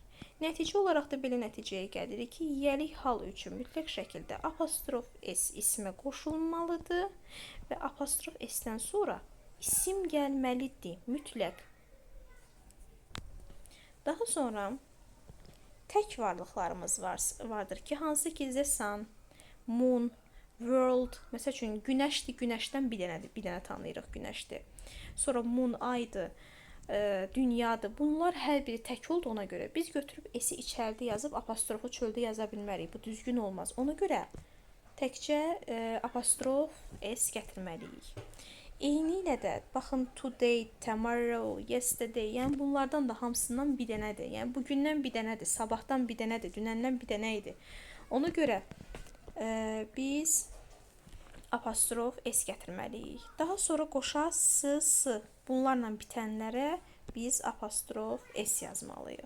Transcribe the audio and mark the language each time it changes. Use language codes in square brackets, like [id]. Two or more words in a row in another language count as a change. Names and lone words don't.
[az] Nəticə olaraq da belə nəticəyə gəlirik ki, yelik hal üçün mütləq şəkildə apostrof s ismə qoşulmalıdır və apostrof s-dən sonra isim gəlməlidir, mütləq. Daha sonra tək varlıqlarımız vardır ki, hansı ki, [en] the sun, moon, world, [az] məsəl üçün, günəşdir, günəşdən bir dənə tanıyırıq günəşdir. Sonra moon, aydır, dünyadır. Bunlar hər biri tək olduğuna görə biz götürüb s-i içəridə yazıb apostrofu çöldə yaza bilmərik. Bu düzgün olmaz. Ona görə təkcə apostrof s gətirməliyik. Eyni ilə də, baxın, [en] today, tomorrow, yesterday, [az] yəni bunlardan da hamısından bir dənədir. Yəni, bugündən bir dənədir, sabahdan bir dənədir, dünəndən bir dənə idi. Ona görə biz apostrof s gətirməliyik. Daha sonra qoşa s. Bunlarla bitənlərə biz apostrof s yazmalıyıq.